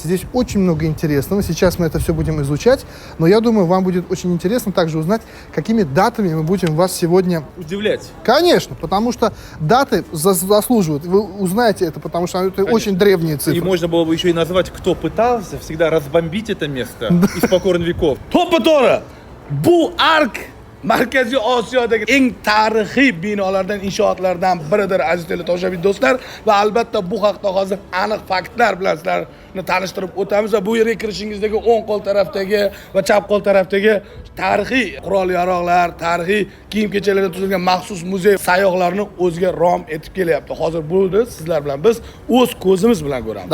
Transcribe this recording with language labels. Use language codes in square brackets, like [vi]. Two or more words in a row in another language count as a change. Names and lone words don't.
[ru] Здесь очень много интересного. Сейчас мы это все будем изучать, но я думаю, вам будет очень интересно также узнать, какими датами мы будем вас сегодня... Удивлять. Конечно, потому что даты заслуживают. Вы узнаете это, потому что это очень древние цифры. И можно было бы еще и назвать, кто пытался всегда разбомбить это место из покорных веков. [uz] To'ppa-to'g'ri. Bu ark Markaziy Osiyodagi eng tarixiy binolardan, inshootlardan biridir, aziz teletomoshabin do'stlar, va albatta bu haqda hozir aniq faktlar bilan sizlarni tanishtirib o'tamiz va bu yerga kirishingizdagi o'ng qo'l tarafdagi va chap qo'l tarafdagi tarixiy qurol-yarog'lar, tarixiy kiyim-kechaklardan tuzilgan maxsus muzey sayyohlarni o'ziga rom etib kelyapti. Hozir buni sizlar bilan biz o'z ko'zimiz bilan ko'ramiz.